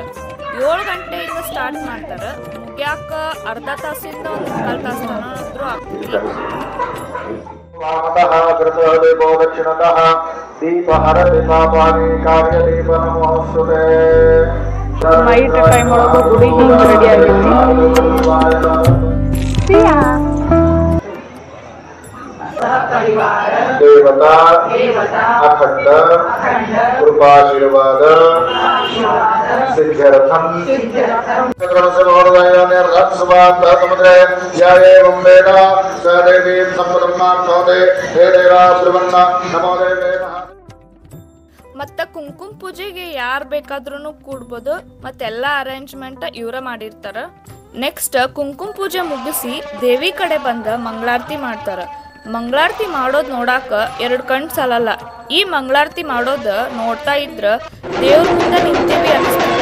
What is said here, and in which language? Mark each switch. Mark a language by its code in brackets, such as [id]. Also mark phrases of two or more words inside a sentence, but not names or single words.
[kn] 7 ಗಂಟೆಯಿಂದ ಸ್ಟಾರ್ಟ್ ಮಾಡ್ತಾರ. ಮುಗ್ಯಾಕ ಅರ್ಧ ತಾಸಿಂದ 1 ಕಾಲ್ ತಾಸು ಆಗ್ತದೆ. ಆಗೈತಿ. [en] night time [kn] ಒಳಗೆ ಗುಡಿ ಹಿಂಗೆ ರೆಡಿ ಆಗೈತಿ. [sa] देवता अखंड कृपाशीर्वाद सिद्ध्यर्थम समुद्रे या एवं वेद स देवी संपदम्मान्ते हे देवा ब्रह्मण्ण नमो देवे [kn] ಮತ್ತು ಕುಂಕುಮ ಪೂಜೆಗೆ ಯಾರು ಬೇಕಾದ್ರೂ ಕೂಡ್ಬೋದು. ಮತ್ತೆಲ್ಲ ಅರೇಂಜ್ಮೆಂಟ್ ಇವರ ಮಾಡಿರ್ತಾರ. ನೆಕ್ಸ್ಟ್ ಕುಂಕುಮ ಪೂಜೆ ಮುಗಿಸಿ ದೇವಿ ಕಡೆ ಬಂದ ಮಂಗಳಾರತಿ ಮಾಡ್ತಾರ. ಮಂಗಳಾರತಿ ಮಾಡೋದು ನೋಡಾಕ 2 ಕಣ್ಣು ಸಾಲಲ್ಲ. ಈ ಮಂಗಳಾರತಿ ಮಾಡೋದು ನೋಡ್ತಾ ಇದ್ರ ದೇವ್ರ ಮುಂದೆ ನಿಂತೀವಿ ಅನಿಸ್ತದೆ.